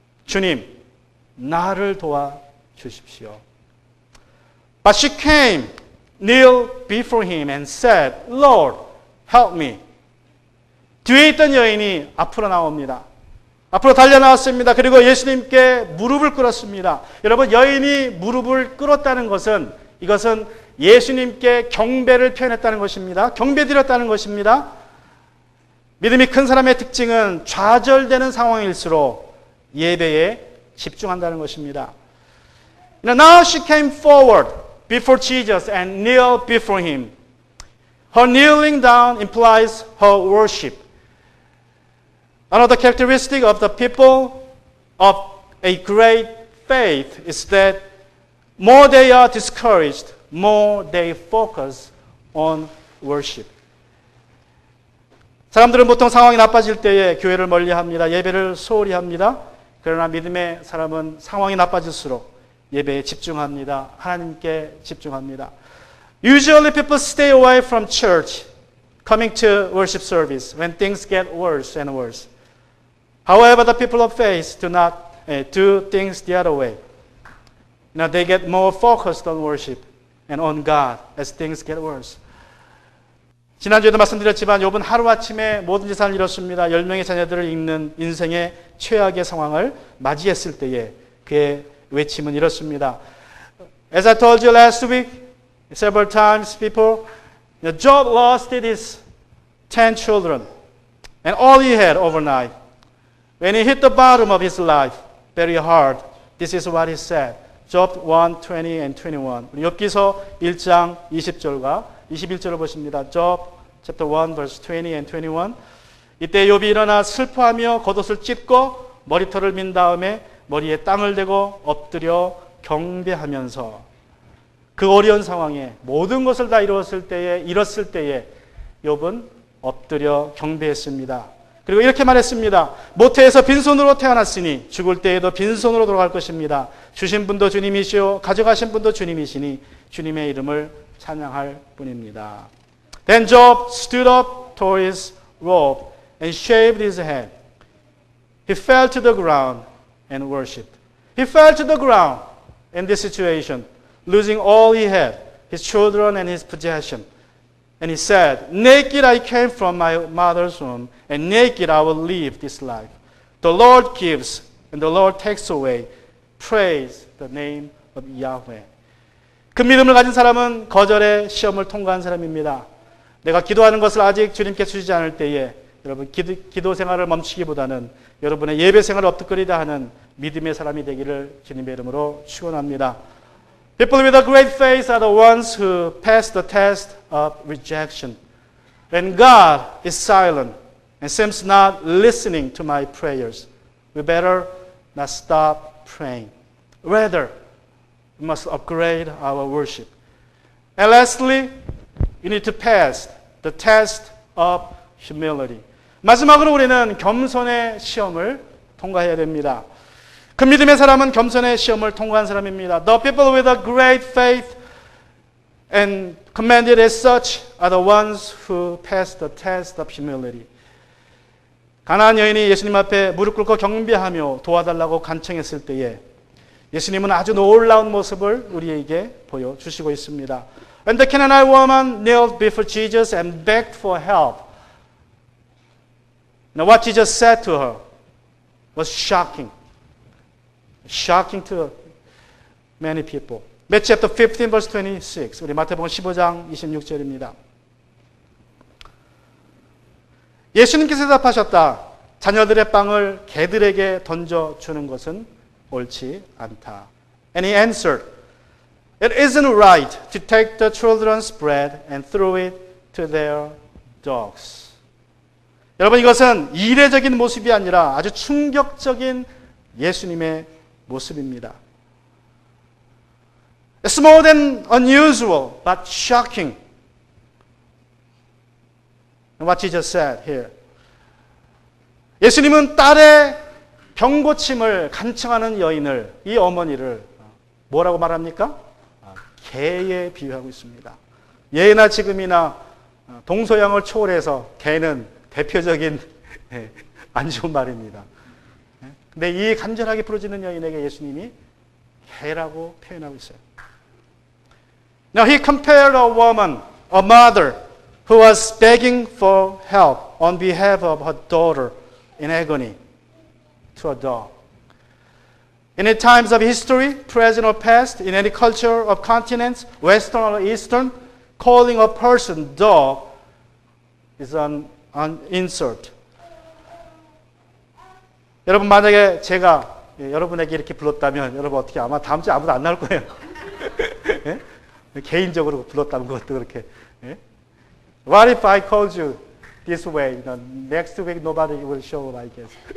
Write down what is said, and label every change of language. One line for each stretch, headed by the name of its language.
Korean: 주님, 나를 도와 주십시오.
English: But she came, knelt before him and said, Lord, help me.
Korean: 뒤에 있던 여인이 앞으로 나옵니다. 앞으로 달려나왔습니다. 그리고 예수님께 무릎을 꿇었습니다. 여러분, 여인이 무릎을 꿇었다는 것은 이것은 예수님께 경배를 표현했다는 것입니다. 경배드렸다는 것입니다. 믿음이 큰 사람의 특징은 좌절되는 상황일수록 예배에 집중한다는 것입니다.
English: Now she came forward before Jesus and knelt before him. Her kneeling down implies her worship. Another characteristic of the people of a great faith is that more they are discouraged, more they focus on worship.
Korean: 사람들은 보통 상황이 나빠질 때에 교회를 멀리합니다. 예배를 소홀히 합니다. 그러나 믿음의 사람은 상황이 나빠질수록 예배에 집중합니다. 하나님께 집중합니다.
English: Usually people stay away from church, coming to worship service when things get worse and worse. However, the people of faith do not do things the other way. Now they get more focused on worship and on God as things get worse.
Korean: 지난주에도 말씀드렸지만 욥은 하루아침에 모든 재산을 잃었습니다. 10명의 자녀들을 잃는 인생의 최악의 상황을 맞이했을 때에 그의 외침은 이렇습니다.
English: As I told you last week, several times people, Job lost his 10 children and all he had overnight. When he hit the bottom of his life, very hard, this is what he said. Job 1, 20 and 21.
Korean: 우리 욥기서 1장 20절과 21절을 보십니다.
English: Job chapter 1 verse 20 and 21.
Korean: 이때 욥이 일어나 슬퍼하며 겉옷을 찢고 머리털을 민 다음에 머리에 땅을 대고 엎드려 경배하면서. 그 어려운 상황에 모든 것을 다 잃었을 때에 욥은 엎드려 경배했습니다. 그리고 이렇게 말했습니다. 모태에서 빈손으로 태어났으니 죽을 때에도 빈손으로 돌아갈 것입니다. 주신 분도 주님이시오 가져가신 분도 주님이시니 주님의 이름을 찬양할 뿐입니다.
English: Then Job stood up, tore his robe, and shaved his head. He fell to the ground and worshipped. He fell to the ground in this situation, losing all he had, his children and his possession. And he said, naked I came from my mother's womb, and naked I will leave this life. The Lord gives, and the Lord takes away. Praise the name of Yahweh.
Korean: 그 믿음을 가진 사람은 거절의 시험을 통과한 사람입니다. 내가 기도하는 것을 아직 주님께 주시지 않을 때에 여러분 기도 생활을 멈추기보다는 여러분의 예배 생활을 엎드거리다 하는 믿음의 사람이 되기를 주님의 이름으로 축원합니다.
English: People with a great faith are the ones who pass the test of rejection. When God is silent and seems not listening to my prayers, we better not stop praying. Rather, we must upgrade our worship. And lastly, you need to pass the test of humility.
Korean: 마지막으로 우리는 겸손의 시험을 통과해야 됩니다. 그 믿음의 사람은 겸손의 시험을 통과한 사람입니다.
English: The people with a great faith and commended as such are the ones who pass the test of humility.
Korean: 가나안 여인이 예수님 앞에 무릎 꿇고 경배하며 도와달라고 간청했을 때에 예수님은 아주 놀라운 모습을 우리에게 보여주시고 있습니다.
English: When the Canaanite woman knelt before Jesus and begged for help, now what Jesus said to her was shocking. Shocking to many people. Matthew chapter 15 verse 26.
Korean: 우리 마태복음 15장 26절입니다. 예수님께서 대답하셨다. 자녀들의 빵을 개들에게 던져주는 것은 옳지 않다.
English: And he answered, It isn't right to take the children's bread and throw it to their dogs.
Korean: 여러분 이것은 이례적인 모습이 아니라 아주 충격적인 예수님의 모습입니다.
English: It's more than unusual, but shocking. What Jesus said here.
Korean: 예수님은 딸의 병고침을 간청하는 여인을, 이 어머니를 뭐라고 말합니까? 개에 비유하고 있습니다. 예나 지금이나 동서양을 초월해서 개는 대표적인 안 좋은 말입니다. 근데 이 간절하게 부르짖는 여인에게 예수님이 개라고 표현하고 있어요.
English: Now he compared a woman, a mother, who was begging for help on behalf of her daughter in agony to a dog. In any times of history, present or past, in any culture of continents, Western or Eastern, calling a person dog is an insult.
Korean: 여러분 만약에 제가 여러분에게 이렇게 불렀다면 여러분 어떻게 아마 다음 주에 아무도 안 나올 거예요. 예? 개인적으로 불렀다면 그것도 그렇게. 예?
English: What if I called you this way? Next week nobody will show up, I guess.